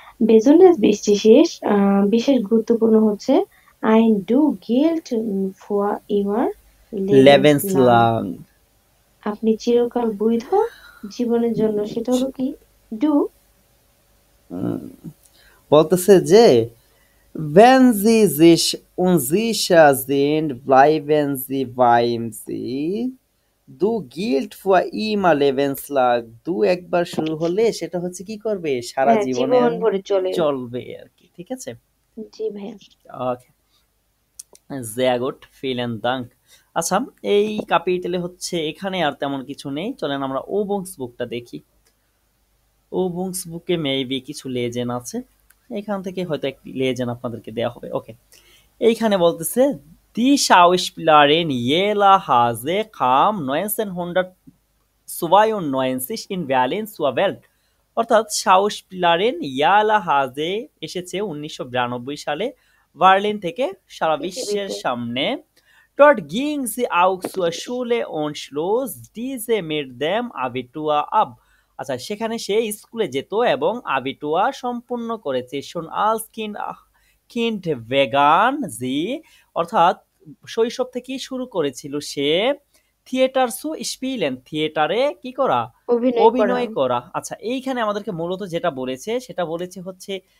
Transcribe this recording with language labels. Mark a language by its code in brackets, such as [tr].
[de] besonders wichtig ist, [bn] বিশেষ গুরুত্বপূর্ণ হচ্ছে [de] ein du gilt für immer lebenslang, [bn] আপনি চিরকাল বৈধ জীবনের জন্য, সেটা হলো কি ডু। বলতেছে যে [de] wenn sie sich unsicher sind, bleiben sie beim sie, du gilt für immer lebenslang, [bn] du একবার শুরু হলে সেটা হচ্ছে কি করবে, সারা জীবন ভরে চলবে আর কি। ঠিক আছে। জি ভাইয়া। [de] ওকে, sehr gut, vielen Dank। [bn] আচ্ছা, এই ক্যাপিটালে হচ্ছে এখানে আর তেমন কিছু নেই। চলেন আমরা ওবংস বুকটা দেখি। ওবংস বুকে মেবি কিছু লেজেন আছে, এখান থেকে হয়তো একটি লেজেন আপনাদেরকে দেওয়া হবে। ওকে, এইখানে বলতেছে দি [de] Schauspielerin Jela Hase kam 1992 in Berlin zur Welt, [bn] অর্থাৎ Schauspielerin Jela Hase এসেছে 1992 সালে বার্লিন থেকে সারা বিশ্বের সামনে। [de] Dort ging sie auch zur Schule und schloss diese mit dem Abitur ab. [bn] আচ্ছা, সেখানে সে স্কুলে যেত এবং আবিটুয়া সম্পূর্ণ করেছে। [de] schon als Kind vegan sie, [bn] অর্থাৎ শৈশব থেকেই শুরু করেছিল সে [de] থিয়েটার সু স্পিলেন, [bn] থিয়েটারে কি করা, অভিনয় করা। আচ্ছা, এইখানে আমাদেরকে মূলত যেটা বলেছে সেটা বলেছে হচ্ছে